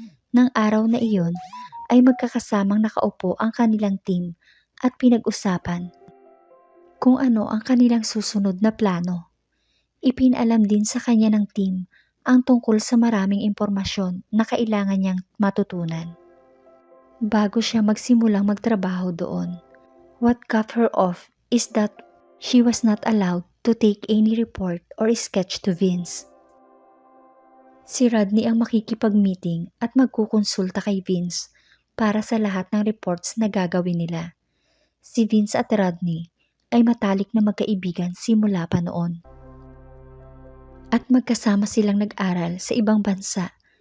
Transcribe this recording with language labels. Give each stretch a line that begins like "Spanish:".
Filipino: Nang araw na iyon ay magkakasamang nakaupo ang kanilang team at pinag-usapan kung ano ang kanilang susunod na plano. Ipinalam din sa kanya ng team ang tungkol sa maraming impormasyon na kailangan niyang matutunan bago siya magsimulang magtrabaho doon.
English: What cut her off is that she was not allowed to take any report or sketch to Vince.
Filipino: Si Rodney ang makikipag-meeting at magkukonsulta kay Vince para sa lahat ng reports na gagawin nila. Si Vince at Rodney ay matalik na magkaibigan simula pa noon. At magkasama silang nag-aral sa ibang bansa.